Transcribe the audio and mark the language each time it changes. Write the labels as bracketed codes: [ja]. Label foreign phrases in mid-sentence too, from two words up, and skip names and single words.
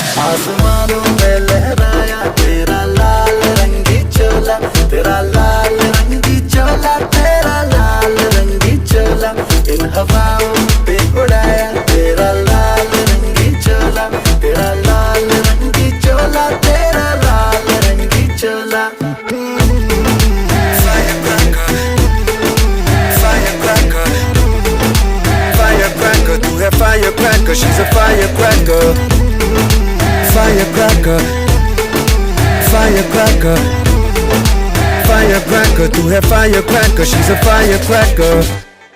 [hi] आसमानों में लहराया तेरा लाल रंगी चोला, तेरा लाल रंगी चोला, तेरा लाल रंगी चोला। इन हवाओं पे उड़ाया तेरा लाल रंगी चोला, तेरा लाल रंगी चोला, तेरा लाल रंगी चोला। [en] Firecracker, firecracker, firecracker, [hi] तू है [en] firecracker, she's a firecracker. Firecracker, firecracker, firecracker, [hi] तू है [en] firecracker, she's a firecracker.